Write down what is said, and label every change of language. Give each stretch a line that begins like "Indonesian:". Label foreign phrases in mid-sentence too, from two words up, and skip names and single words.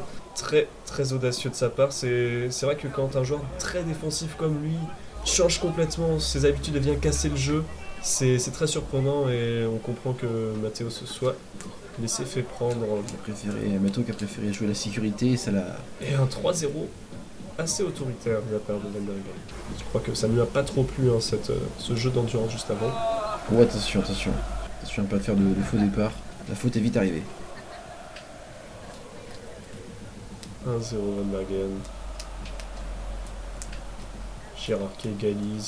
French: Très très audacieux de sa part. C'est vrai que quand un joueur très défensif comme lui change complètement ses habitudes et vient casser le jeu, c'est très surprenant et on comprend que Matteo se soit laissé fait prendre. Matteo qui a préféré jouer la sécurité, ça l'a... Et un 3-0 assez autoritaire de la part de Van der Ven. Je crois que ça ne lui a pas trop plu hein, ce jeu d'endurance juste avant. Oh attention, attention. Attention à ne pas faire de faux départ. La faute est vite arrivée. 1-0 Van Bergen. Girard qui égalise.